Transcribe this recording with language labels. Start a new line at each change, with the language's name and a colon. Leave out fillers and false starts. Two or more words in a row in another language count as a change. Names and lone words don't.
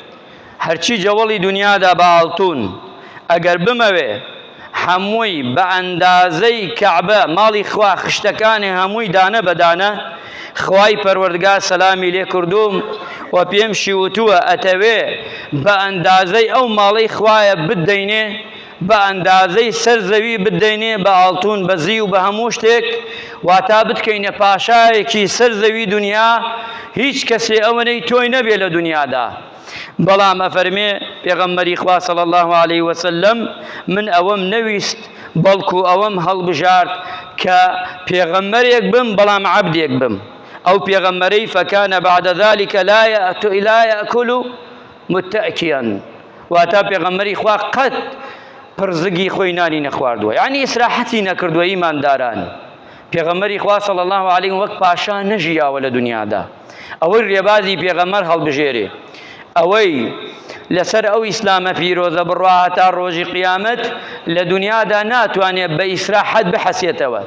Central Kurdish: هەرچی جەوەڵی دنیادا بە ئاڵتون، ئەگەر بمەوێ هەمووی بە ئەندازەی کەعبە ماڵی خوا خشتەکانی هەمووی دانە بەدانە، خوای پەروەردگار سەلامی لێ کردوم و پێم شیوتووە ئەتەوێ بە ئەندازەی ئەو ماڵەی خوایە بدەینێ، بە ئەندازەی سەر زەوی بدەینێ بە ئاڵتون، بە زی و بە هەموو شتێک، واتا بتکەینە پاشایەکی سەر زەوی دنیا، هیچ کەسێ ئەوەنەی تۆی نەبێ لە دنیادا. بەڵام ئەفەرمێ پێغەمبەری خوا
Arabic: صلی الله عليه وسلم
Central Kurdish: من ئەوەم نەویست، بەڵکو ئەوەم هەڵبژارد کە پێغەمبەرێک بم بەڵام عەبدێک بم. ئەو پێغەمبەرەی
Arabic: فەکانە بعد ذلك لا یەأکل متەکیان،
Central Kurdish: واتە پێغەمبەری خوا قەت پرزگی خۆی نانی نەخواردووە، یعنی ئیسراحەتی نەکردووە. ئیمانداران، پێغەمبەری خوا
Arabic: صلی الله عليه
Central Kurdish: وەک پاشا نەژیاوە لە دنیادا. ئەوەی ڕێبازی پێغەمبەر هەڵبژێرێ، ئەوەی لەسەر ئەو ئیسلامە پیرۆزە بڕوا هەتا ڕۆژی قیامەت لە دنیادا ناتوانێت بە ئیسراحەت بحەسێتەوە.